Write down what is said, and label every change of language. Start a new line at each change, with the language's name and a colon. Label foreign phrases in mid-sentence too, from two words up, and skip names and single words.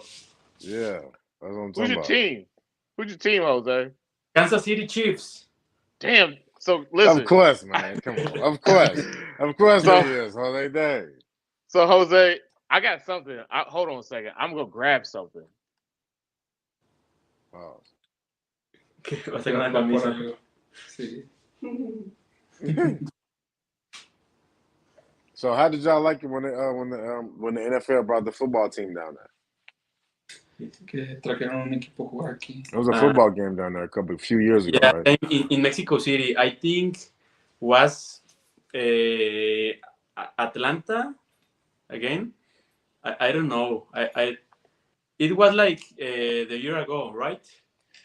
English: Yeah, that's what I'm Who's talking your about. team? Who's your team, Jose? Kansas City Chiefs. Damn. So Of listen. course, man. Come on. Of course so he is. Jose Day. so Jose, I got something. Hold on a second. I'm gonna grab something. Oh.
Spanish: Va a ser una camisa. Sí.
English: So how did y'all like it when the NFL brought the football team down there?
Spanish: Que trajeron un equipo a jugar aquí.
English: It was a football game down there a few years ago, Yeah, right? in Mexico City, I think was Atlanta again. I don't know. It was like the year ago, right? 1 year